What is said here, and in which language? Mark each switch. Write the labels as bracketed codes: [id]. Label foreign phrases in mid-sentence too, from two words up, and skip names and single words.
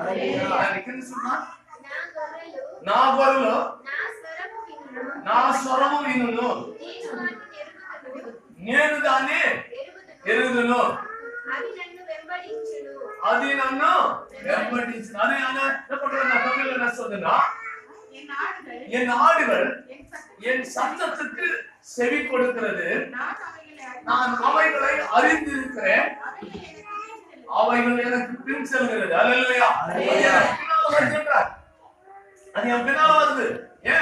[te] నా గొర్రెలు నా స్వరము వినును, నేను దాన్ని ఎరుగుదును, అది నన్ను వెంబడించును. [ta] அது என்ன சொல்லுனா, என் ஆடுகள் என் சத்தத்துக்கு செவி கொடுக்கிறது, நான் அவைகளை அறிந்திருக்கிறேன், அவைகள் எனக்கு பின் செல்கிறது. அல்லேலூயா. அது என் பின்னால வருது. ஏன்?